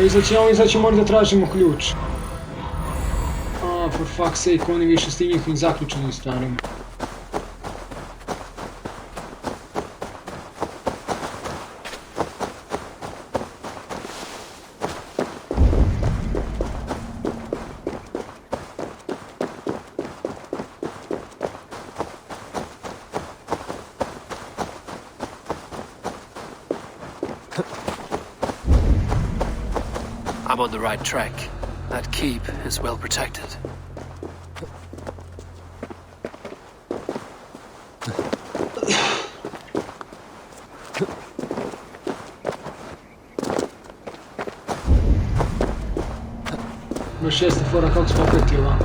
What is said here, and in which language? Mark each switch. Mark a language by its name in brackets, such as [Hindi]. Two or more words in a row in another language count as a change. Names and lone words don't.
[Serbian] Izaći moram da tražimo ključ. [English] For fuck's sake, [Serbian] oni više s tim njihovim zaključenim stvarima. [English] I'm on the right track. That keep is well protected. [Serbian] Još jeste fora kako smo opet je ovamo.